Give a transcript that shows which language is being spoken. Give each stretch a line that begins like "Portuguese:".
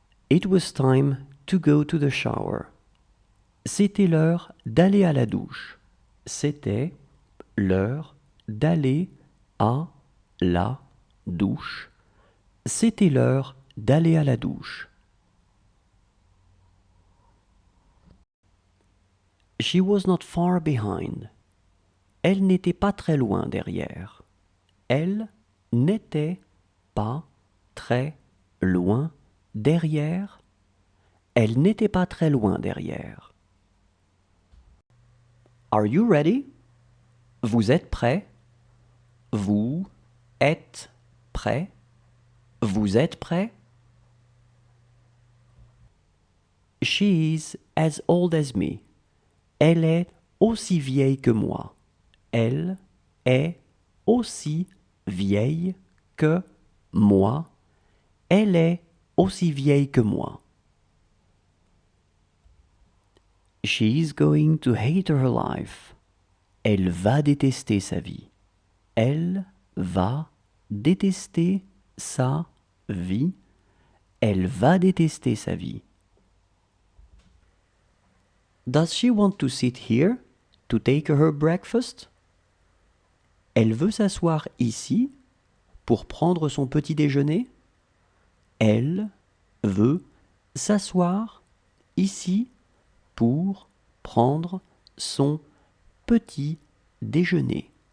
English: It was time to go to the shower.
French: C'était l'heure d'aller à la douche. C'était l'heure d'aller à la douche. C'était l'heure d'aller à la douche.
English: She was not far behind.
French: Elle n'était pas très loin derrière. Elle n'était pas très loin derrière. Elle n'était pas très loin derrière.
English: Are you ready?
French: Vous êtes prêts? Vous êtes prêts? Vous êtes prêts?
English: She is as old as me.
French: Elle est aussi vieille que moi. Elle est aussi vieille que moi. Elle est aussi vieille que moi.
English: She is going to hate her life.
French: Elle va détester sa vie. Elle va détester sa vie. Elle va détester sa vie.
English: Does she want to sit here to take her breakfast?
French: Elle veut s'asseoir ici pour prendre son petit déjeuner? Elle veut s'asseoir ici pour prendre son petit déjeuner.